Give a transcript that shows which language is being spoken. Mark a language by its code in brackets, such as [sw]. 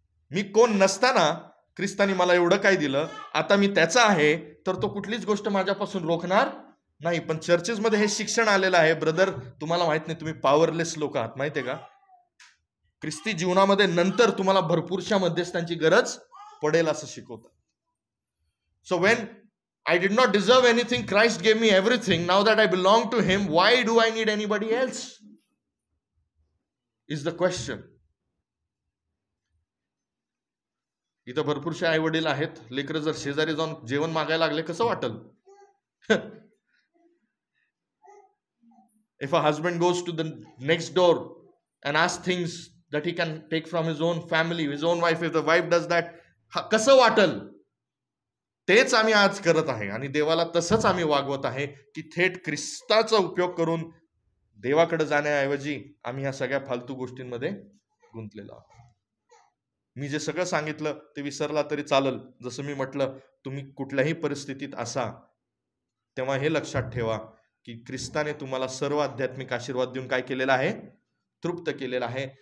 [mr] मी कोण नसताना ख्रिस्तानी मला एवढं काय दिलं, आता मी त्याचा आहे, तर तो कुठलीच गोष्ट माझ्यापासून रोखणार नाही. पण चर्चेसमध्ये हे शिक्षण आलेलं आहे, ब्रदर, तुम्हाला माहित नाही, तुम्ही पॉवरलेस लोक आहात, माहितीये का? ख्रिस्ती जीवनामध्ये नंतर तुम्हाला भरपूरशा मध्यस्थांची गरज पडेल असं शिकवतात. [en] So when I did not deserve anything, Christ gave me everything. Now that I belong to him, why do I need anybody else? Is the question. [mr] इथं भरपूरशे आई वडील आहेत, लेकरं जर शेजारी जाऊन जेवण मागायला लागले, कसं वाटल? [en] If a husband goes to the next door and asks things that he can take from his own family, his own wife, if the wife does that, [mr] कसं वाटल? तेच आम्ही आज करत आहे आणि देवाला तसंच आम्ही वागवत आहे की थेट ख्रिस्ताचा उपयोग करून देवाकडे जाण्याऐवजी आम्ही ह्या सगळ्या फालतू गोष्टींमध्ये गुंतलेलो आहोत. मी जे सगळं सांगितलं ते विसरला तरी चालल. जसं मी म्हटलं, तुम्ही कुठल्याही परिस्थितीत असा, तेव्हा हे लक्षात ठेवा की ख्रिस्ताने तुम्हाला सर्व आध्यात्मिक आशीर्वाद देऊन काय केलेला आहे? तृप्त केलेला आहे.